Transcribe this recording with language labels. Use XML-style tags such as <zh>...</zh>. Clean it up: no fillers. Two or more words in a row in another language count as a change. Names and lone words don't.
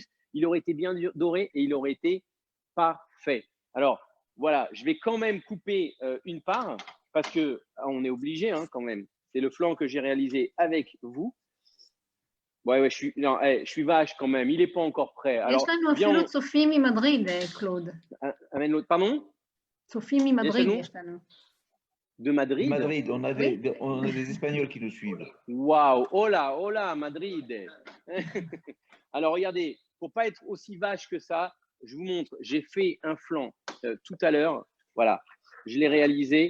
<fr>Il aurait été bien doré et il aurait été parfait. Alors, voilà, je vais quand même couper une part parce que on est obligé hein, quand même. C'est le flan que j'ai réalisé avec vous. Ouais, je suis vache quand même. Il n'est pas encore prêt. Alors,</fr> <he>יש לנו אפילו צופים ממדריד, קלוד.</he> <fr>Amène l'autre. Pardon?</fr> <he>צופים ממדריד יש לנו.</he> <fr>De Madrid? Madrid, on a des Espagnols qui nous suivent. Waouh! Hola, Madrid! Alors, regardez, pour pas être aussi vache que ça, je vous montre. J'ai fait un flan tout à l'heure. Voilà, je l'ai réalisé.</fr>